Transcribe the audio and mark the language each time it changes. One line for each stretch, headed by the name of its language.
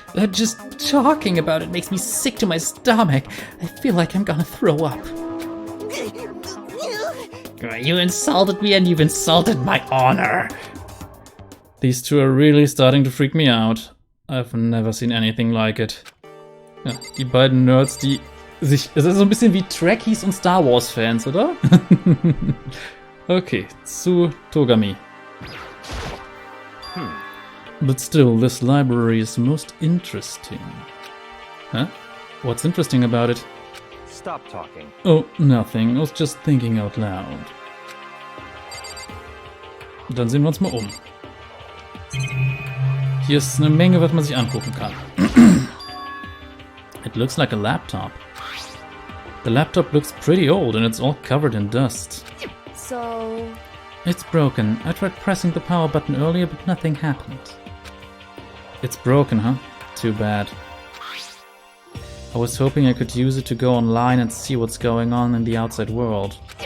English: Just talking about it makes me sick to my stomach. I feel like I'm gonna throw up. You insulted me and you've insulted my honor. These two are really starting to freak me out. I've never seen anything like it.
German: Ja, die beiden Nerds, die sich... Es ist so ein bisschen wie Trekkies und Star Wars Fans, oder? Okay, zu Togami.
English: But still, this library is most interesting. Huh? What's interesting about it? Stop talking. Oh, nothing. I was just thinking out loud.
German: Dann sehen wir uns mal um. Hier ist eine Menge, was man sich angucken kann.
English: It looks like a laptop. The laptop looks pretty old and it's all covered in dust. So... It's broken. I tried pressing the power button earlier, but nothing happened. It's broken, huh? Too bad. I was hoping I could use it to go online and see what's going on in the outside world.